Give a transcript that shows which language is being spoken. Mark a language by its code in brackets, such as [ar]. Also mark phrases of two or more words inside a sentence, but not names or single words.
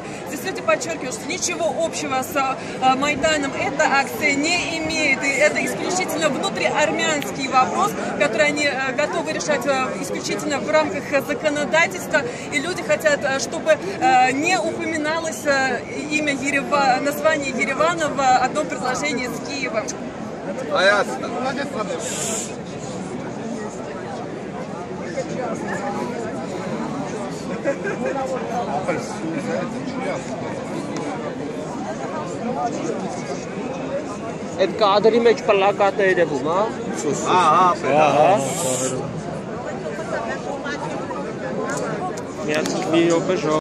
[ru] Здесь люди подчеркивают, что ничего общего с Майданом эта акция не имеет. И это исключительно внутриармянский вопрос, который они готовы решать исключительно в рамках законодательства. И люди хотят, чтобы не упоминалось имя название Еревана в одном предложении с Киевом. [hy] Այդ կադրի մեջ պլակատ է երևում, հա։ Մի րոպե